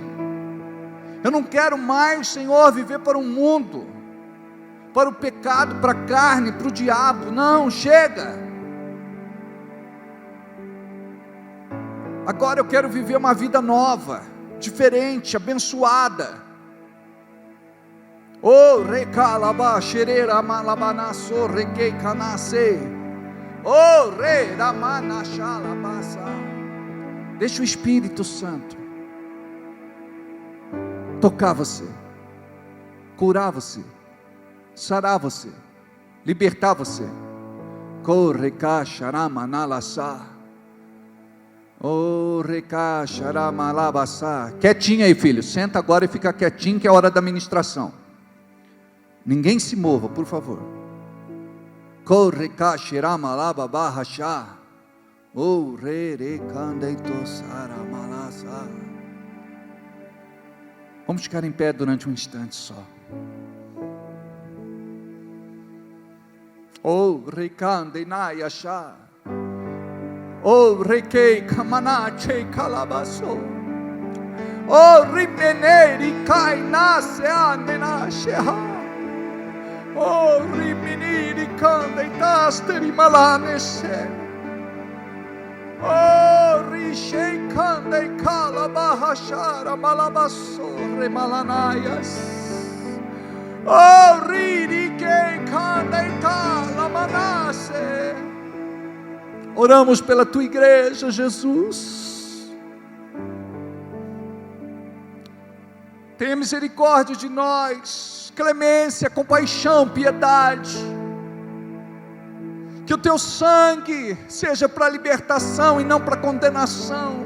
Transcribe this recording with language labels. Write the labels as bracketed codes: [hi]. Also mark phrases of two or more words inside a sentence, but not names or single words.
[pt] Eu não quero mais, Senhor, viver para o mundo, para o pecado, para a carne, para o diabo. Não, chega. Agora eu quero viver uma vida nova, diferente, abençoada. Oh, recalaba, xereira, malabanaço, requei, canacei. Oh, rei, ramanachalabassa. Deixa o Espírito Santo tocar você, curar você, sarar você, libertar você. Corre, caixaramanalassá. Oh, recacharamalabassa. Quietinho aí, filho. Senta agora e fica quietinho, que é a hora da ministração. Ninguém se mova, por favor. Corre, caixaramalababahachá. Oh, rerecandeitosaramalassa. Vamos ficar em pé durante um instante só. Oh, recandenayachá. Oh, requei, camanache, calabaço. Oh, rimeneri, cai, nasce, andenashe. Oh, rimeniri, candeitasteri, malanesce. Oh, rishei, candei, calabahachara, malabaço, remalanaias. Oh, riri, quei, candeita, lamanasse. Oramos pela Tua igreja, Jesus. Tenha misericórdia de nós, clemência, compaixão, piedade. Que o Teu sangue seja para libertação e não para condenação.